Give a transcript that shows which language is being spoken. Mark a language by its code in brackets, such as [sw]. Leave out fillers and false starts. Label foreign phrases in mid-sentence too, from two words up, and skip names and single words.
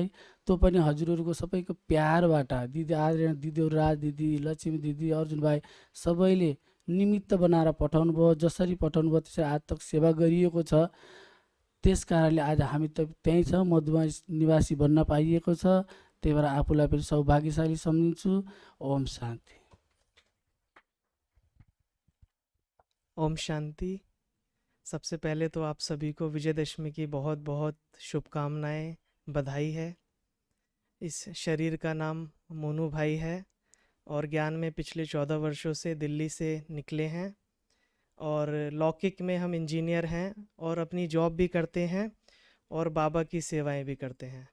[ne] त्यो पनि हजुरहरूको सबैको प्यारबाट, दिदी आदरणीय दिदीहरू, राज दिदी, लक्ष्मी दिदी, अर्जुन भाइ सबैले निमित्त बनाएर पठाउनु भयो। जसरी पठाउनु भयो त्यसरी [hi] आज तक [ne] सेवा गरिएको छ। त्यस कारणले आज हामी त त्यहीँ छ, मधुवन निवासी बन्न पाइएको छ। त्यही भएर आफूलाई पनि सौभाग्यशाली सम्झिन्छु। ओम शान्ति। [hi] ओम शांति। सबसे पहले तो आप सभी को विजयदशमी की बहुत बहुत शुभकामनाएं, बधाई है। इस शरीर का नाम मोनू भाई है और ज्ञान में पिछले 14 वर्षों से दिल्ली से निकले हैं और लौकिक में हम इंजीनियर हैं और अपनी जॉब भी करते हैं और बाबा की सेवाएं भी करते हैं।